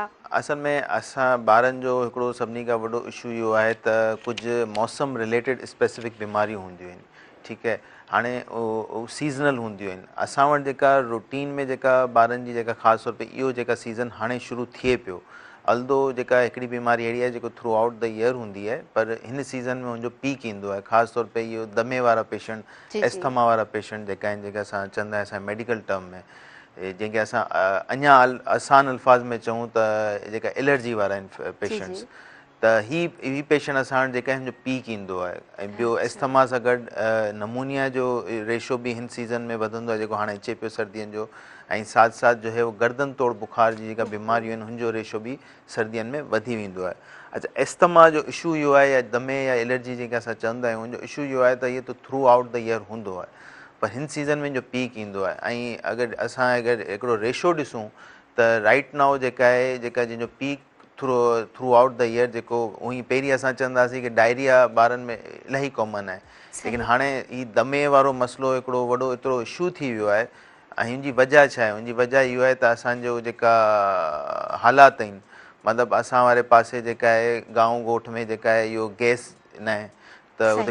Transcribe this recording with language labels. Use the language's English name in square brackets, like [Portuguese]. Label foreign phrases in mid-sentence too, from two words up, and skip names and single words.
[Sindhi] असल में असां ॿारनि जो हिकिड़ो सभिनी खां वॾो इशू इहो आहे त कुझु मौसम [English] related specific [Sindhi] बीमारियूं हूंदियूं आहिनि, ठीकु आहे। हाणे सीज़नल हूंदियूं आहिनि। असां वटि जेका रूटीन में जेका ॿारनि जी जेका ख़ासि तौर ते इहो जेका सीज़न हाणे शुरू थिए पियो, अल्दो जेका हिकिड़ी बीमारी अहिड़ी आहे जेको [English] throughout the year [Sindhi] हूंदी आहे, पर हिन सीज़न में हुनजो पीक ईंदो आहे। ख़ासि तौर ते इहो दमे वारा पेशेंट, जी जी। एस्थमा वारा पेशेंट जेका आहिनि, जेका असां चवंदा आहियूं असां [English] medical term [Sindhi] में, जंहिंखे असां अञा आसान अल्फाज़ में चऊं त जेका एलर्जी वारा आहिनि जी जी। पेशेंट्स, त ही पेशेंट असां वटि जेका हिन जो पीक ईंदो आहे। ऐं ॿियो अच्छा। एस्थमा सां गॾु नमूनिया जो रेशो बि हिन सीज़न में वधंदो आहे, जेको हाणे अचे पियो सर्दियुनि जो। ऐं साथ साथ [Urdu] جو ہے وہ [Sindhi] गर्दन तोड़ बुखार जी जेका बीमारियूं आहिनि हुनजो रेशो बि सर्दियुनि में वधी वेंदो आहे। अच्छा, एस्थमा जो इशू इहो आहे, या दमे या एलर्जी जेके असां चवंदा आहियूं, हुनजो इशू इहो आहे त इहो त [English] throughout the year [Sindhi] हूंदो आहे, पर हिन सीज़न में जो पीक ईंदो आहे। ऐं अगरि हिकिड़ो रेशो ॾिसूं त [English] right now [Sindhi] जेका आहे, जेका जंहिंजो पीक [English] throughout the year, [Sindhi] जेको उहो पहिरीं असां चवंदासीं कि डायरिया ॿारनि में इलाही कॉमन आहे, लेकिन सही। हाणे ही दमे वारो मसइलो हिकिड़ो वॾो एतिरो इशू थी वियो आहे। ऐं हिनजी वजह छा आहे? हुनजी वजह इहो आहे त असांजो जेका हालात आहिनि, मतिलबु असां वारे पासे जेका आहे गांव ॻोठ में जेका आहे इहो गैस न आहे, त हुते